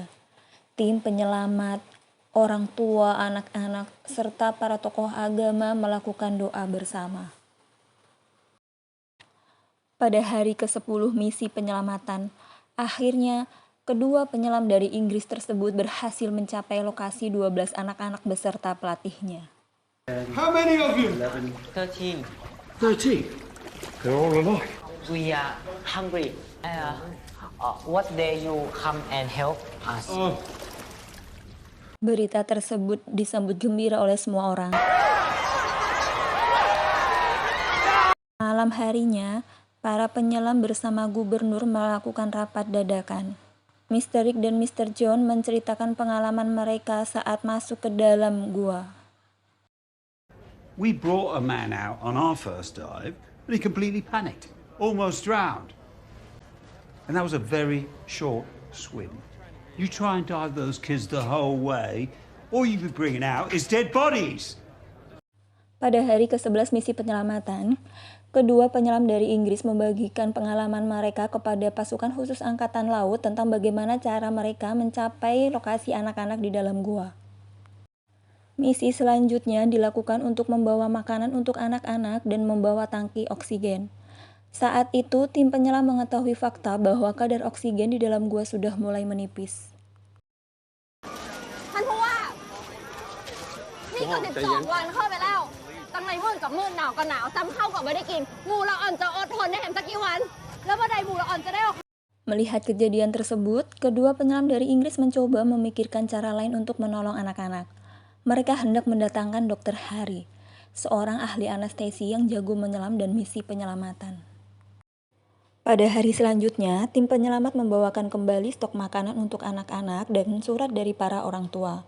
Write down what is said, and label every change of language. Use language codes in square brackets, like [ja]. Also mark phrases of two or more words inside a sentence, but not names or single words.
[id] Tim penyelamat, orang tua, anak-anak, serta para tokoh agama melakukan doa bersama. Pada hari ke-10 misi penyelamatan, akhirnya kedua penyelam dari Inggris tersebut berhasil mencapai lokasi 12 anak-anak beserta pelatihnya. [en] How many of you? 13. 13. They're all alive. We are hungry. What day you come and help us? Oh, [id] Berita tersebut disambut gembira oleh semua orang. Malam harinya, para penyelam bersama gubernur melakukan rapat dadakan. Mr. Rick dan Mr. John menceritakan pengalaman mereka saat masuk ke dalam gua. [en] We brought a man out on our first dive, but he completely panicked, almost drowned. And that was a very short swim. You try and dive those kids the whole way, all you'll be bringing out is dead bodies. [id] Pada hari ke-11 misi penyelamatan, kedua penyelam dari Inggris membagikan pengalaman mereka kepada pasukan khusus angkatan laut tentang bagaimana cara mereka mencapai lokasi anak-anak di dalam gua. Misi selanjutnya dilakukan untuk membawa makanan untuk anak-anak dan membawa tangki oksigen. Saat itu, tim penyelam mengetahui fakta bahwa kadar oksigen di dalam gua sudah mulai menipis. [th] ท่านผู้ว่านี่ก็12 วันเข้าไปแล้วตั้งในมืดกับมืดหนาวกับหนาวซ้ำเข้ากับไม่ได้กินหมู่เราอ่อนจะอดทนได้แหมสักกี่วันแล้วเมื่อใดหมู่เราอ่อนจะได้ออก [id] Melihat kejadian tersebut, kedua penyelam dari Inggris mencoba memikirkan cara lain untuk menolong anak-anak. Mereka hendak mendatangkan Dr. Harry, seorang ahli anestesi yang jago menyelam dan misi penyelamatan. Pada hari selanjutnya, tim penyelamat membawakan kembali stok makanan untuk anak-anak dan surat dari para orang tua.